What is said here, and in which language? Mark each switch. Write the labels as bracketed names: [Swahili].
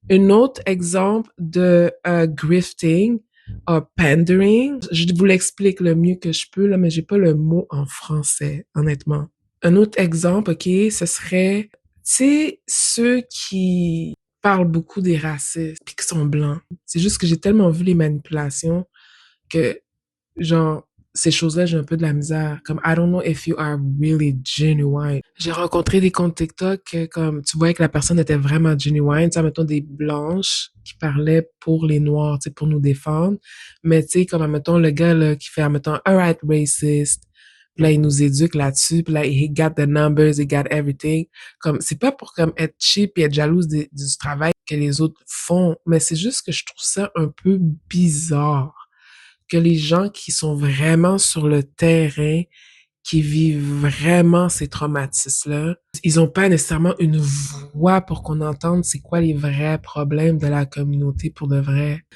[French] Un autre exemple de grifting, pandering, je vous l'explique le mieux que je peux, là, mais j'ai pas le mot en français, honnêtement. Un autre exemple, OK, ce serait, tu sais, ceux qui parlent beaucoup des racistes puis qui sont blancs. C'est juste que j'ai tellement vu les manipulations que, genre, ces choses-là, j'ai un peu de la misère. [English] Comme, I don't know if you are really genuine. [French] J'ai rencontré des comptes TikTok que, comme, tu voyais que la personne était vraiment genuine. Tu sais, mettons des blanches qui parlaient pour les noirs, tu sais, pour nous défendre. Mais, tu sais, comme, mettons, le gars, là, qui fait, mettons, [English] alright, racist. [French] Puis là, il nous éduque là-dessus. Puis là, [English] he got the numbers, he got everything. [French] Comme, c'est pas pour, comme, être cheap et être jalouse du travail que les autres font. Mais c'est juste que je trouve ça un peu bizarre que les gens qui sont vraiment sur le terrain, qui vivent vraiment ces traumatismes-là, ils n'ont pas nécessairement une voix pour qu'on entende c'est quoi les vrais problèmes de la communauté pour de vrai.